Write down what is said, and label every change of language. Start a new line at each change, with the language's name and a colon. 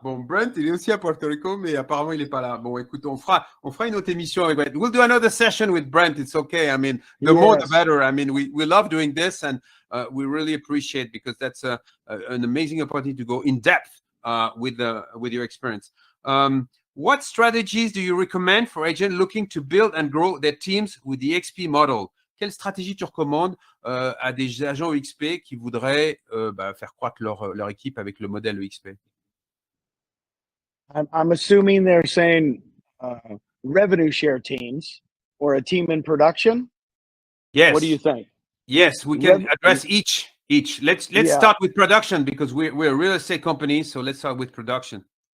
French: Bon, Brent, il est aussi à Puerto Rico, mais apparemment, il est pas là. Bon, écoute, on fera une autre émission avec Brent.
English: We'll do another session with Brent. It's okay. I mean, the more the better. I mean, we love doing this, and we really appreciate, because that's an amazing opportunity to go in depth with your experience. What strategies do you recommend for agents looking to build and grow their teams with the eXp model?
French: Quelle stratégie tu recommandes à des agents eXp qui voudraient faire croître leur équipe avec le modèle eXp?
English: I'm assuming they're saying revenue share teams or a team in production. Yes. What do you think? Yes, we can address each. Let's start with production, because we're a real estate company. So let's start with production.